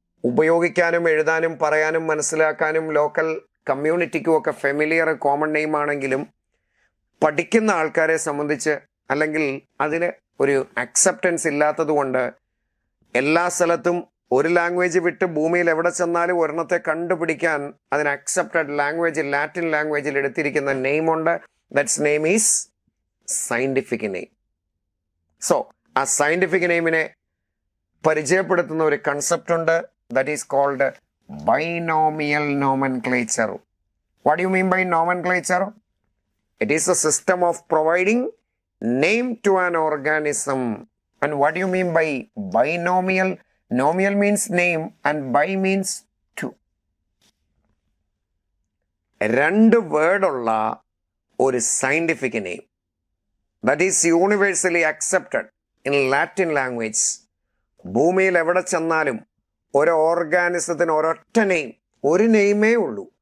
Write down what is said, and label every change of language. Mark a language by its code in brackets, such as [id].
[ml] ഉപയോഗിക്കാനും എഴുതാനും പറയാനും മനസ്സിലാക്കാനും ലോക്കൽ കമ്മ്യൂണിറ്റിക്കും ഒക്കെ ഫെമിലിയർ കോമൺ നെയിം ആണെങ്കിലും പഠിക്കുന്ന ആൾക്കാരെ സംബന്ധിച്ച് അല്ലെങ്കിൽ അതിന് ഒരു അക്സെപ്റ്റൻസ് ഇല്ലാത്തത് കൊണ്ട് എല്ലാ സ്ഥലത്തും ഒരു ലാംഗ്വേജ് വിട്ട് ഭൂമിയിൽ എവിടെ ചെന്നാലും ഒരെണ്ണത്തെ കണ്ടുപിടിക്കാൻ അതിന് അക്സെപ്റ്റഡ് ലാംഗ്വേജിൽ, ലാറ്റിൻ ലാംഗ്വേജിൽ എടുത്തിരിക്കുന്ന നെയിമുണ്ട്. [en] That's name is scientific name. [ml] So ആ സയന്റിഫിക് നെയിമിനെ പരിചയപ്പെടുത്തുന്ന ഒരു കൺസെപ്റ്റ് ഉണ്ട്. [en] That is called binomial nomenclature. What you mean by nomenclature? It is a system of providing name to an organism. And what do you mean by binomial? Nomial means name and bi means two. [ml] രണ്ട് വേർഡുള്ള ഒരു scientific name [en] That is universally accepted in Latin language. [ml] ഭൂമിയിൽ എവിടെ ചെന്നാലും ഒരു ഓർഗാനിസത്തിന് ഒരൊറ്റ name, ഒരു നെയിമേ ഉള്ളൂ.